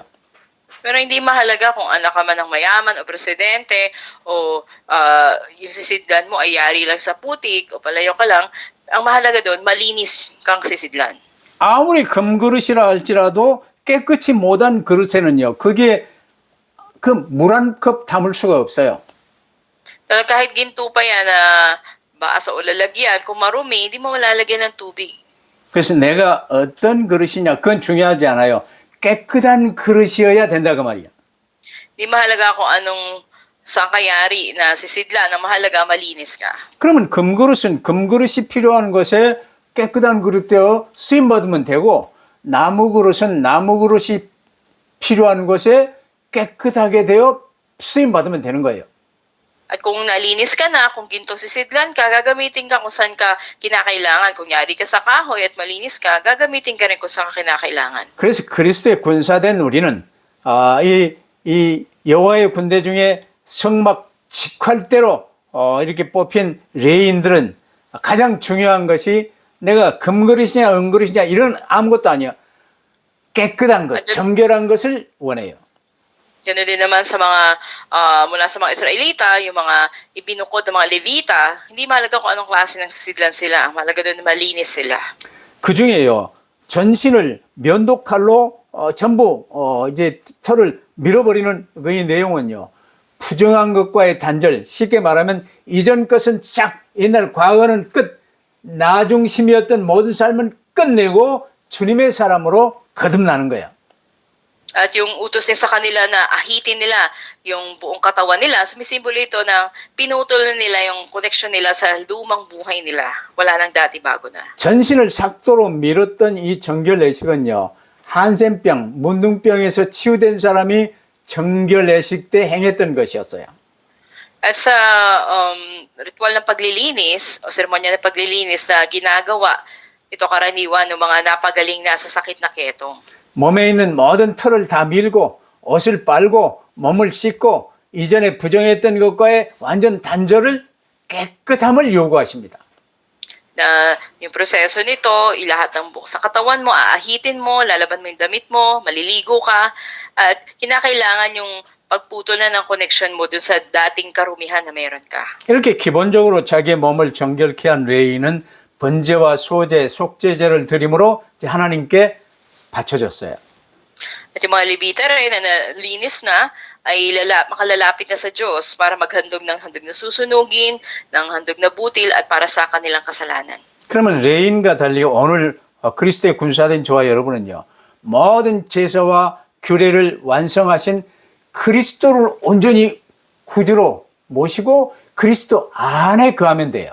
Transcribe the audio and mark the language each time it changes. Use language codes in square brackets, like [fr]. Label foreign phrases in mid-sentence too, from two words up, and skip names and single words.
[tl] Pero hindi mahalaga kung anak ka man ng mayaman o presidente o yung sisidlan mo ay yari lang sa putik o palayo ka lang. Ang mahalaga doon, malinis kang sisidlan. [ko] 아무리 금그릇이라 할지라도 깨끗이 못한 그릇에는요. 그게 그 물 한 컵 담을 수가 없어요. [tl] Dahil kahit ginto pa yan na baso o lalagyan, kung marumi, hindi mo malalagyan ng tubig. [ko] 그래서 내가 어떤 그릇이냐 그건 중요하지 않아요. 깨끗한 그릇이어야 된다 그 말이야. [tl] Hindi mahalaga kung anong sangkayari na sisidlan. Ang mahalaga, malinis ka. [ko] 그러면 금그릇은 금그릇이 필요한 것에 깨끗한 그릇되어 쓰임받으면 되고 나무 그릇은 나무 그릇이 필요한 것에 깨끗하게 되어 쓰임받으면 되는 거예요. [tl] At kung nalinis ka na, kung gintong sisidlan ka, gagamitin ka kung saan ka kinakailangan. Kung yari ka sa kahoy at malinis ka, gagamitin ka rin kung saan ka kinakailangan. [ko] 그래서 그리스도의 군사된 우리는 이 여호와의 군대 중에 성막 직활대로 이렇게 뽑힌 레위인들은 가장 중요한 것이 내가 금그릇이냐 은그릇이냐 이런 아무것도 아니야. 깨끗한 것, 정결한 것을 원해요. [tl] Ganoon din naman sa mga mula sa mga Israelita, yung mga ibinukod ng mga Levita, hindi mahalaga kung anong klase ng sisidlan sila. Mahalaga doon na malinis sila. [ko] 그 중에요. 전신을 면도칼로 전부 이제 털을 밀어버리는 그 내용은요. 부정한 것과의 단절, 쉽게 말하면 이전 것은 싹 옛날 과거는 끝, 나중심이었던 모든 삶은 끝내고 주님의 사람으로 거듭나는 거야. [tl] At yung utos niya sa kanila na ahitin nila yung buong katawan nila, sumisimbolo ito na pinutol na nila yung connection nila sa lumang buhay nila. Wala nang dati, bago na. [ko] 전신을 삭도로 밀었던 이 정결 예식은요. 한센병, 문둥병에서 치유된 사람이 정결 예식 때 행했던 것이었어요. [tl] At sa ritual ng paglilinis o seremonya ng paglilinis na ginagawa, ito karaniwan ng mga napagaling na sa sakit na ketong. [ko] 몸에 있는 모든 털을 다 밀고 옷을 빨고 몸을 씻고 이전에 부정했던 것과의 완전 단절을 깨끗함을 요구하십니다. [tl] na yung proseso nito, ilahat ng buhok sa katawan mo, aahitin mo, lalaban mo yung damit mo, maliligo ka, at kinakailangan yung pagputol na ng connection mo dun sa dating karumihan na meron ka. [ko] 이렇게 기본적으로 자기의 몸을 정결케 한 레위는 번제와 소제, 속죄제를 드림으로 이제 하나님께 바쳐졌어요. [tl] At yung mga Levita rin na nalinis na, ay makalalapit na sa Diyos para maghandog ng handog na susunugin, ng handog na butil at para sa kanilang kasalanan. [ko] 그러면 레인과 달리 오늘 그리스도의 군사된 저와 여러분은요, 모든 제사와 규례를 완성하신 그리스도를 온전히 구주로 모시고 그리스도 안에 거하면 돼요.